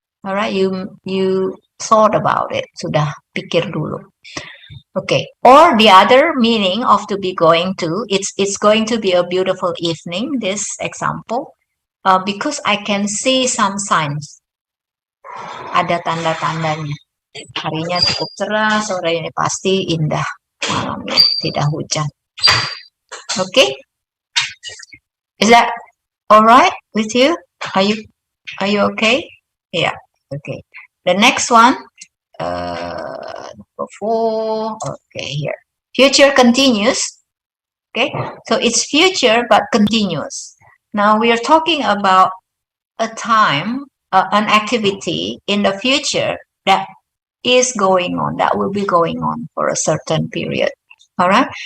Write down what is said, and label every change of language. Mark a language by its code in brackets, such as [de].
[en] All right, you thought about it, [id] sudah pikir dulu. [en] Okay, or the other meaning of to be going to, it's going to be a beautiful evening, this example, because I can see some signs. [id] Ada tanda-tandanya. Harinya cukup cerah, sore ini pasti indah, malamnya tidak hujan. [en] Okay, is that all right with you? Are you okay? Yeah. Okay. The next one, number 4. Okay, here. Future continuous. Okay, so it's future but continuous. Now we are talking about a time, an activity in the future that is going on, that will be going on for a certain period. All right.